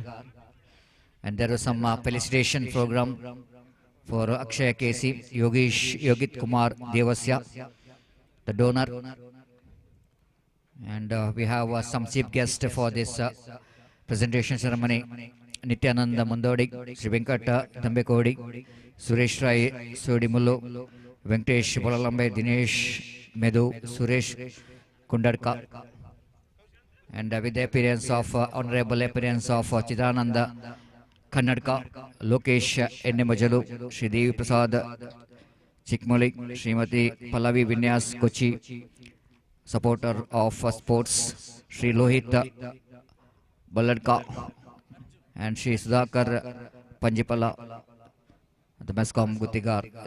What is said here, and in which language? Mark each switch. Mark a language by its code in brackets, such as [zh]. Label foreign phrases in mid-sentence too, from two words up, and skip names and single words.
[en] And there was some felicitation program for Akshay Kesi, Yogit Kumar Devasya, the donor. And we have some chief guests for this presentation ceremony. Nityananda Mandodik, Sri Venkata Tambekodi, Suresh Rai Sudimullu, Venkatesh Bolalambe, Dinesh Medu, Suresh Kundarka. And with the appearance of honorable appearance of Chidananda Kannadka, Lokesh Ennemajalu, Sri Devi Prasad Chikmalik, Srimati Pallavi Vinyas Kochi, supporter of sports, Sri Lohit Balladka, and Sri Sudhakar Panjipala, the Mescom Guthigaru.